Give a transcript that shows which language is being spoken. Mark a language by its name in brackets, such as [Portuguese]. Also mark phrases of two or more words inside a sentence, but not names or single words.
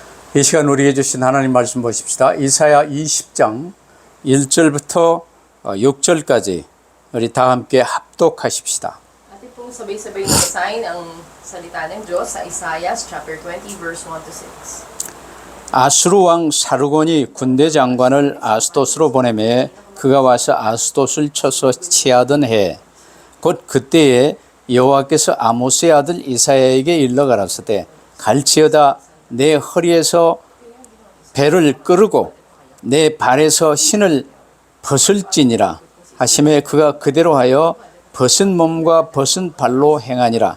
[Korean] 이 시간 우리에게 주신 하나님 말씀 보십시다. 이사야 20장 1절부터 6절까지 우리 다 함께 합독하십시다. [Filipino] Atin pong sabay-sabay na basahin ang salita ng Diyos sa Isaiah [English] chapter 20 verse 1 to 6. [Korean] 아수르 왕 사르곤이 군대 장관을 아스돗으로 보내매 그가 와서 아스돗을 쳐서 취하던 해 곧 그때에 여호와께서 아모스의 아들 이사야에게 일러 가라사대 갈지어다 내 허리에서 배를 끄르고 내 발에서 신을 벗을지니라 하시매 그가 그대로 하여 벗은 몸과 벗은 발로 행하니라.